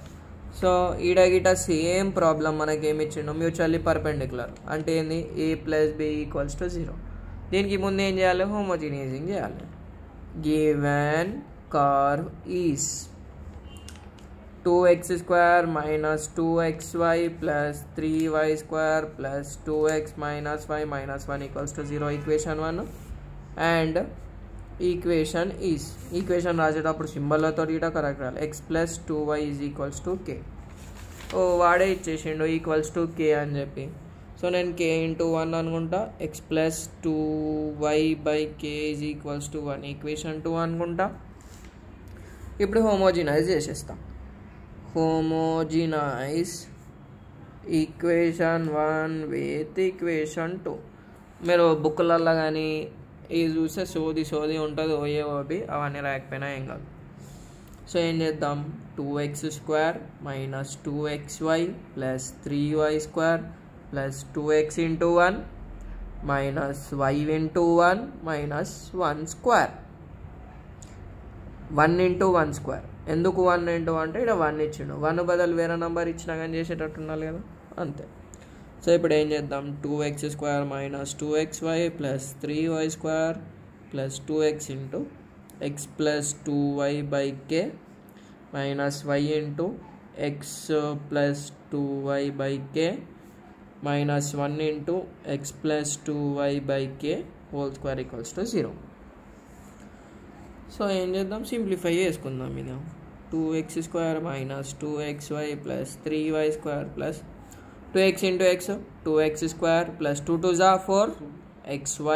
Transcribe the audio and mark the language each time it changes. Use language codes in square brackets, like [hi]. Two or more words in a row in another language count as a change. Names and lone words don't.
[te] సో ఈడ గిట [en] same problem [te] మనకి ఏమి ఇచ్చిండు, [en] mutually perpendicular [te] అంటే ఏంది, a + b = 0. దీనికి ముందు ఏం చేయాలి, హోమోజీనియైజింగ్ చేయాలి. [en] given curve is 2x² - 2xy + 3y² + 2x - y - 1 = 0 equation 1. and equation is, [te] ఈక్వేషన్ రాసేటప్పుడు సింబల్లతో ఇట కరెక్ట్ రాయాలి. x + 2y = k. ఓ వాడే ఇచ్చేసిండు =k అని చెప్పి. సో నేను k × 1 అనుకుంటా, x + 2y/k = 1 ఈక్వేషన్ 2 అనుకుంటా. ఇప్పుడు హోమోజినైజ్ చేసేస్తాం. [en] homogenize equation 1 with equation 2. [te] మీరు బుక్లల్లో కానీ ఇది చూస్తే సోది ఉంటుంది, ఓబి అవన్నీ రాకపోయినా ఏం కాదు. సో ఏం చేద్దాం, 2x² - 2xy + 3y² + 2x × 1 - y × 1 - 1². 1 × 1² ఎందుకు 1 × అంటే ఇక్కడ 1 ఇచ్చిండు, 1 బదులు వేరే నెంబర్ ఇచ్చినా కానీ చేసేటట్టు ఉండాలి కదా, అంతే. సో ఇప్పుడు ఏం చేద్దాం, 2x² - 2xy + 3y² + 2x × x + 2y/k - y × x + 2y/k - 1 × x + 2y/k (2) = 0. సో ఏం చేద్దాం, సింప్లిఫై చేసుకుందాం. ఇది 2x² - 2xy + 3y² + 2x × x 2x² + 2 × 2 = 4xy.